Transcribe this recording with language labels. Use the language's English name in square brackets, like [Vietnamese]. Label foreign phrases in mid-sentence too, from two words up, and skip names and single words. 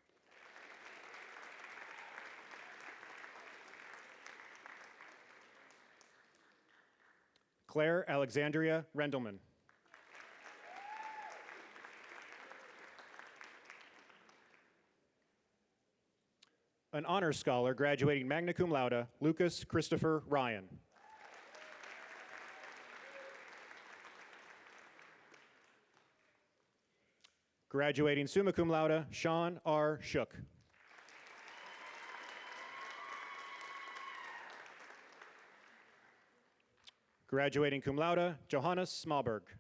[English] Claire Alexandria Rendelman. An honors scholar graduating magna cum laude, Lucas Christopher Ryan. Graduating summa cum laude, Sean R. Shook. Graduating cum laude, Johannes Smallberg.